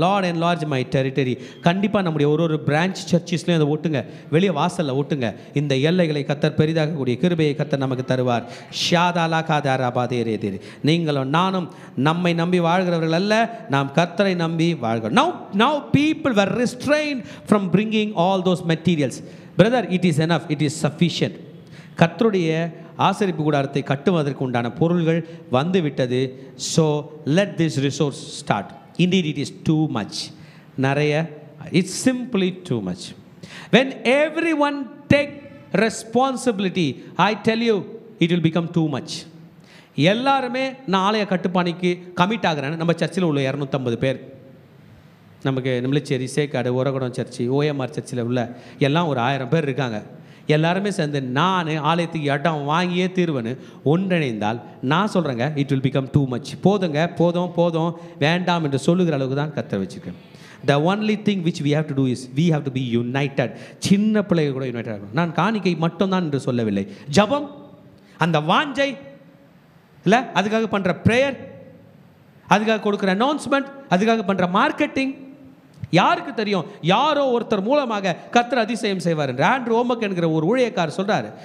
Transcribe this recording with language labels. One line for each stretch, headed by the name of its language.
English: Lord and large my territory.
Tamil: கண்டிப்பாக நம்முடைய ஒரு பிரான்ச் சர்ச்சஸ்லையும் அதை ஒட்டுங்க, வெளியே வாசலில் ஒட்டுங்க. இந்த எல்லைகளை கர்த்தர் பெரிதாக்கக்கூடிய கிருபையை கர்த்தர் நமக்கு தருவார். ஷாதாலா காதாராபாதேரே. நீங்களும் நானும் நம்மை நம்பி வாழ்கிறவர்கள் அல்ல, நாம் கர்த்தரை நம்பி வாழ்கிறோம்.
English: Now people were restrained from bringing all those materials. Brother, it is enough, it is sufficient.
Tamil: கர்த்தருடைய ஆசரிப்பு கூடாரத்தை கட்டுவதற்கு உண்டான பொருள்கள் வந்து விட்டது.
English: So let this resource start. Indeed, it is too much. Naraya, it's simply too much. When everyone take responsibility, I tell you, it will become too much.
Tamil: எல்லாருமே நான் ஆலய கட்டுப்பாணிக்கு கமிட் ஆகிறேன். நம்ம சர்ச்சில் உள்ள 250 பேர், நமக்கு நிமிலச்சேரி, சேக்காடு, உரகுடம் சர்ச்சு, ஓஎம்ஆர் சர்ச்சில் உள்ள எல்லாம் ஒரு 1000 பேர் இருக்காங்க. எல்லாருமே சேர்ந்து நான் ஆலயத்துக்கு இடம் வாங்கியே தீர்வேன்னு ஒன்றிணைந்தால் நான் சொல்கிறேங்க,
English: It will become too much.
Tamil: போதுங்க, போதும் போதும், வேண்டாம் என்று சொல்லுகிற அளவுக்கு தான் கர்த்தர் வச்சுருக்கேன்.
English: The only thing which we have to do is we have to be united.
Tamil: சின்ன பிள்ளைகள் கூட யுனைடட் ஆகணும். நான் காணிக்கை மட்டும்தான் என்று சொல்லவில்லை. ஜபம், அந்த வாஞ்சை இல்லை, அதுக்காக பண்ணுற ப்ரேயர், அதுக்காக கொடுக்குற அனௌன்ஸ்மெண்ட், அதுக்காக பண்ணுற மார்க்கெட்டிங், யாருக்கு தெரியும்? யாரோ ஒருத்தர் மூலமாக கர்த்தர் அதிசயம் செய்வார் என்று ஆண்ட்ரூ ஓமக் என்கிற ஒரு ஊழியக்காரர் சொல்கிறார்.